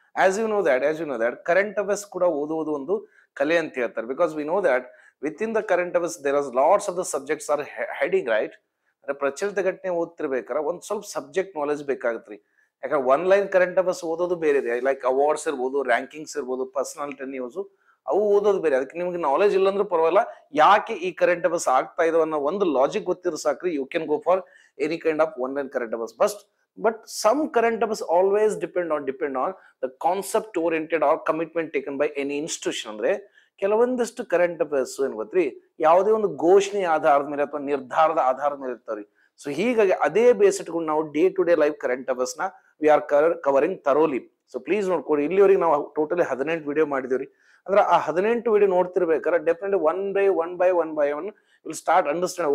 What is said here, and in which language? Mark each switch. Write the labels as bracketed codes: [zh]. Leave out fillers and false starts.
[en] As you know that [kn] current affairs ಕೂಡ ಓದುವುದು ಒಂದು ಕಲೆ ಅಂತ ಹೇಳ್ತಾರೆ. [en] Because we know that within the current affairs there are lots of the subjects are heading, right? [kn] ಅಂದ್ರೆ ಪ್ರಚಲಿತ ಘಟನೆ ಓದ್ತಿರ್ಬೇಕಾರೆ ಒಂದ್ ಸ್ವಲ್ಪ ಸಬ್ಜೆಕ್ಟ್ ನಾಲೆಜ್ ಬೇಕಾಗತ್ರಿ. ಯಾಕಂದ್ರೆ ಒನ್ ಲೈನ್ ಕರೆಂಟ್ ಅಫೇರ್ಸ್ ಓದೋದು ಬೇರೆ ಇದೆ. ಲೈಕ್ ಅವಾರ್ಡ್ಸ್ ಇರ್ಬೋದು, ರ್ಯಾಂಕಿಂಗ್ಸ್ ಇರ್ಬೋದು, ಪರ್ಸನಾಲಿಟಿ ನ್ಯೂಸ್ ಅವು ಓದೋದು ಬೇರೆ. ಅದಕ್ಕೆ ನಿಮ್ಗೆ ನಾಲೆಜ್ ಇಲ್ಲ ಅಂದ್ರೂ ಪರವಾಗಿಲ್ಲ. ಯಾಕೆ ಈ ಕರೆಂಟ್ ಅಫೇರ್ಸ್ ಆಗ್ತಾ ಇದಾವ ಅನ್ನೋ ಒಂದು ಲಾಜಿಕ್ ಗೊತ್ತಿರೋ ಸಾಕ್ರಿ. [en] You can go for any kind of one line current affairs. But some current affairs always depend on the concept oriented or commitment taken by any institution. [kn] ಅಂದ್ರೆ ಕೆಲವೊಂದಿಷ್ಟು ಕರೆಂಟ್ ಅಫೇರ್ಸ್ ಏನ್ ಗೊತ್ತ್ರಿ, ಯಾವುದೇ ಒಂದು ಘೋಷಣೆ ಆಧಾರದ ಮೇಲೆ ಅಥವಾ ನಿರ್ಧಾರದ ಆಧಾರದ ಮೇಲೆ ಇರ್ತಾವ್ರಿ. ಸೊ ಹೀಗಾಗಿ ಅದೇ ಬೇಸ್ ಇಟ್ಕೊಂಡು ನಾವು day to day life current affairs ನ [en] We are covering thoroughly. [kn] So please ನೋಡ್ಕೊಡಿ. ಇಲ್ಲಿವರೆಗೆ ನಾವು ಟೋಟಲಿ 18 ವಿಡಿಯೋ ಮಾಡಿದಿವ್ರಿ. ಅಂದ್ರೆ ಆ 18 video ನೋಡ್ತಿರ್ಬೇಕಾದ್ರೆ definitely [en] One by one will start understand.